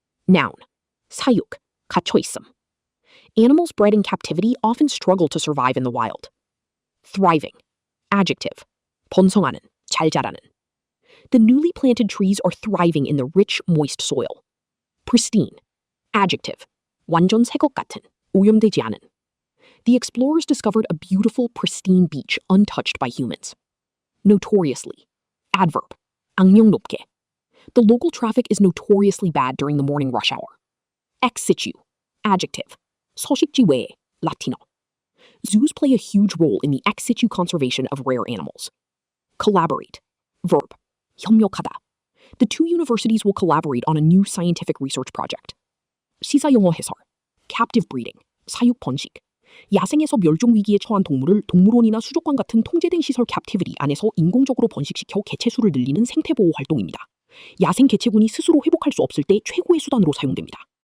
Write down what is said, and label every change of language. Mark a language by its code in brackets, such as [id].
[en] Noun. [ko] 사육, 갇혀있음. [en] Animals bred in captivity often struggle to survive in the wild. Thriving. Adjective. [ko] 번성하는, 잘 자라는. [en] The newly planted trees are thriving in the rich, moist soil. Pristine. Adjective. [ko] 완전 새것 같은, 오염되지 않은. [en] The explorers discovered a beautiful, pristine beach untouched by humans. Notoriously. Adverb. [ko] 악명 높게. [en] The local traffic is notoriously bad during the morning rush hour. Ex situ. Adjective. [ko] 서식지 외에, Latino. [en] Zoos play a huge role in the ex situ conservation of rare animals. Collaborate. Verb. [ko] 협력하다. [en] The two universities will collaborate on a new scientific research project. [ko] 시사 영어 해설. [en] Captive breeding. [ko] 사육 번식. 야생에서 멸종 위기에 처한 동물을 동물원이나 수족관 같은 통제된 시설 captivity 안에서 인공적으로 번식시켜 개체 수를 늘리는 생태 보호 활동입니다. 야생 개체군이 스스로 회복할 수 없을 때 최고의 수단으로 사용됩니다.